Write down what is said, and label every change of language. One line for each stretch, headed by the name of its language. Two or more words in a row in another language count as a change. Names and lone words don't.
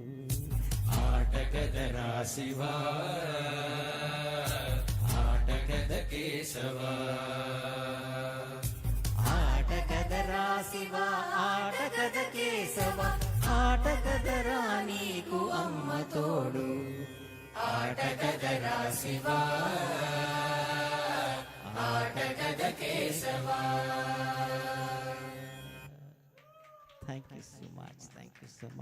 Telugu: ఆటగదరా శివ ఆటగద కేశవ ఆటకదరా శివ ఆటకద కేశవ ఆటకదరా నీకు అమ్మ తోడు ఆటగదరా శివ ఆటగద కేశవ.
English: thank you so much.